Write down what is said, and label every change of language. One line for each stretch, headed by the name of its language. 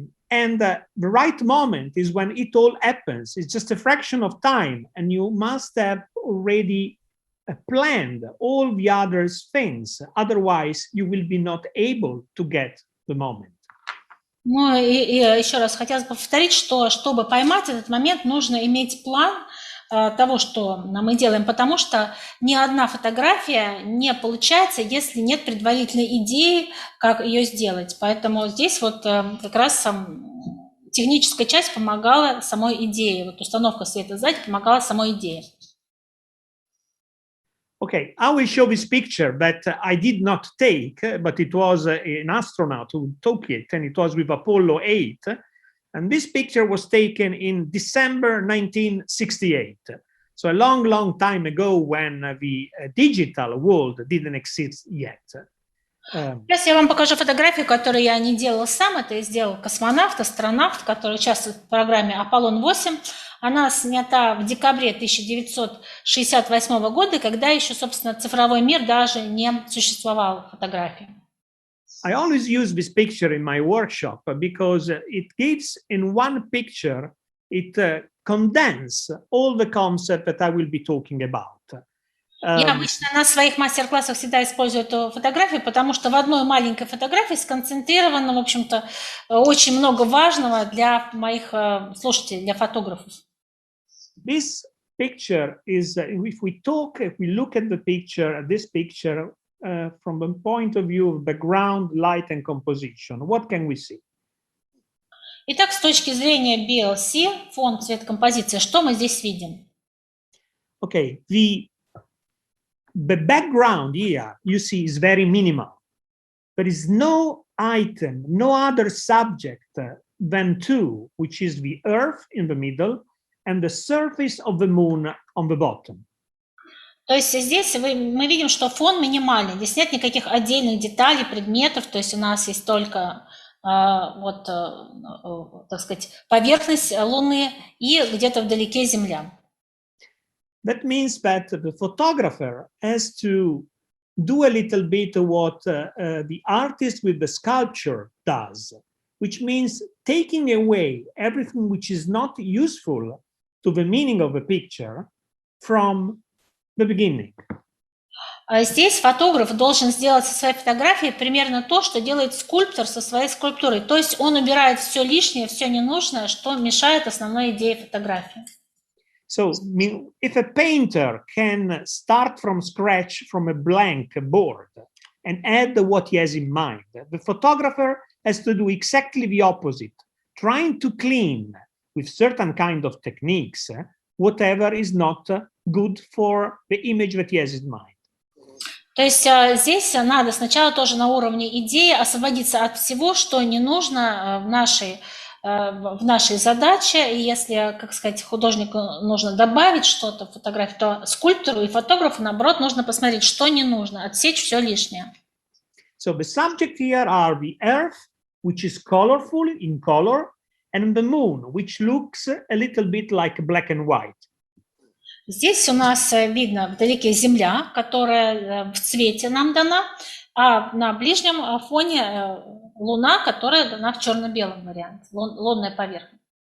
English: And the right moment is when it all happens. It's just a fraction of time, and you must have already planned all the other things. Otherwise, you will be not able to get the moment.
Russian: Ну и еще раз хотелось бы повторить, что чтобы поймать этот момент, нужно иметь план того, что мы делаем, потому что ни одна фотография не получается, если нет предварительной идеи, как ее сделать. Поэтому здесь вот как раз техническая часть помогала самой идее, вот установка света сзади помогала самой идее.
English: Okay, I will show this picture that I did not take, but it was an astronaut who took it, and it was with Apollo 8. And this picture was taken in December 1968. So a long, long time ago when the digital world didn't exist yet.
Russian: Сейчас я вам покажу фотографию, которую я не делала сам. Это я сделал космонавт, астронавт, который участвует в программе «Аполлон-8». Она снята в декабре 1968 года, когда еще, собственно, цифровой мир даже не существовал фотографии.
English: I always use this picture in my workshop because it gives in one picture, it condenses all the concepts that I will be talking about.
Russian: Я обычно на своих мастер-классах всегда использую эту фотографию, потому что в одной маленькой фотографии сконцентрировано, в общем-то, очень много важного для моих слушателей, для фотографов.
English: This picture is, if we look at the picture, this picture from the point of view of background, light and composition, what can we see?
Russian: Итак, с точки зрения BLC, фон, цвет, композиция, что мы здесь видим?
English: Okay, the background here, you see, is very minimal. There is no item, no other subject than two, which is the Earth in the middle and the surface of the moon on the bottom.
Russian: То есть здесь мы видим, что фон минимальный. Здесь нет никаких отдельных деталей, предметов. То есть у нас есть только так сказать, поверхность Луны и где-то вдалеке Земля.
English: That means that the photographer has to do a little bit of what the artist with the sculpture does, which means taking away everything which is not useful to the meaning of the picture from the beginning.
Russian: Здесь фотограф должен сделать со своей фотографией примерно то, что делает скульптор со своей скульптурой. То есть он убирает все лишнее, все ненужное, что мешает основной идее фотографии.
English: So if a painter can start from scratch from a blank board and add what he has in mind, the photographer has to do exactly the opposite, trying to clean with certain kind of techniques whatever is not good for the image that he has in mind.
Russian: То есть здесь надо сначала тоже на уровне идеи освободиться от всего, что не нужно в нашей задаче. И если, как сказать, художнику нужно добавить что-то в фотографию, то скульптору и фотографу, наоборот, нужно посмотреть, что не нужно, отсечь все лишнее.
English: So the subject here are the Earth, which is colorful in color, and the moon, which looks a little bit like black and white.
Russian: Здесь у нас видно вдалеке Земля, которая в цвете нам дана, а на ближнем фоне Луна, которая дана в черно-белом варианте, лунная поверхность.